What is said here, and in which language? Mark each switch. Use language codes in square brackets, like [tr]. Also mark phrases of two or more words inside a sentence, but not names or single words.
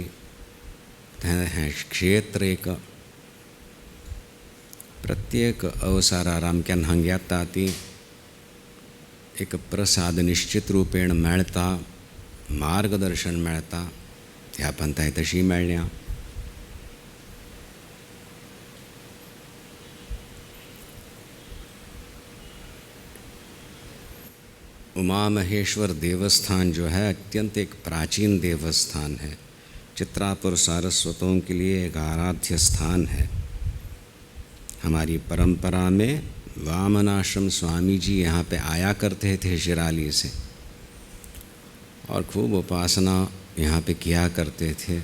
[kok] हें क्षेत्र एक प्रत्येक अवसरार आमकां हांगा येता ती एक प्रसाद निश्चित रुपेण मेळटा, मार्गदर्शन मेळटा. ह्या पंथाय तशी मेळ्ळ्या. [hi] उमा महेश्वर देवस्थान जो है अत्यंत एक प्राचीन देवस्थान है. चित्रापुर सारस्वतों के लिए एक आराध्य स्थान है. हमारी परंपरा में वामनाश्रम स्वामी जी यहाँ पे आया करते थे शिराली से और खूब उपासना यहाँ पे किया करते थे.